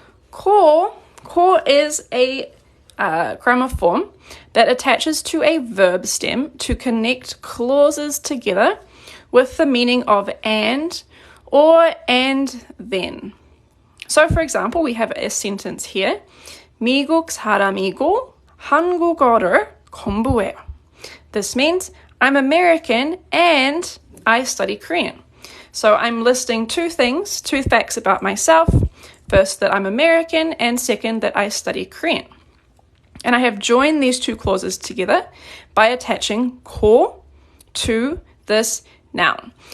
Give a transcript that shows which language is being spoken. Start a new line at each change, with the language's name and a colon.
English: Ko is a grammar form that attaches to a verb stem to connect clauses together with the meaning of and or and then. So, for example, we have a sentence here.
Korean: 미국 사람이고 한국어를 공부해요.
English: This means I'm American and I study Korean. So I'm listing two facts about myself. First, that I'm American, and second, that I study Korean. And I have joined these two clauses together by attaching ko to this noun.